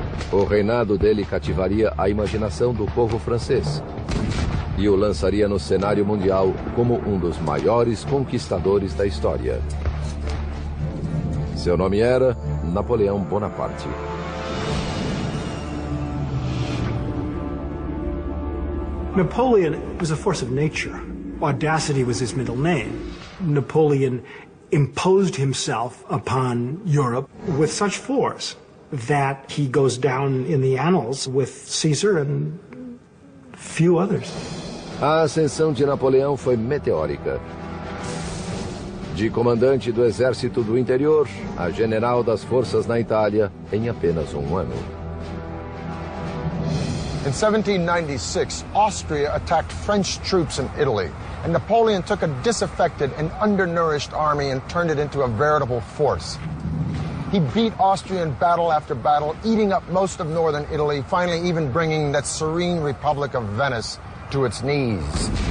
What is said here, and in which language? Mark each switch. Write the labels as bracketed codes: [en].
[pt] O reinado dele cativaria a imaginação do povo francês e o lançaria no cenário mundial como um dos maiores conquistadores da história. Seu nome era Napoleão Bonaparte. [en] Napoleon was a force of nature. Audacity was his middle name. Napoleon imposed himself upon Europe with such force that he goes down in the annals with Caesar and few others. [pt] A ascensão de Napoleão foi meteórica. De comandante do exército do interior a general das forças na Itália em apenas um ano. [en] In 1796, Austria attacked French troops in Italy, and Napoleon took a disaffected and undernourished army and turned it into a veritable force. He beat Austria in battle after battle, eating up most of northern Italy, finally even bringing that serene Republic of Venice to its knees.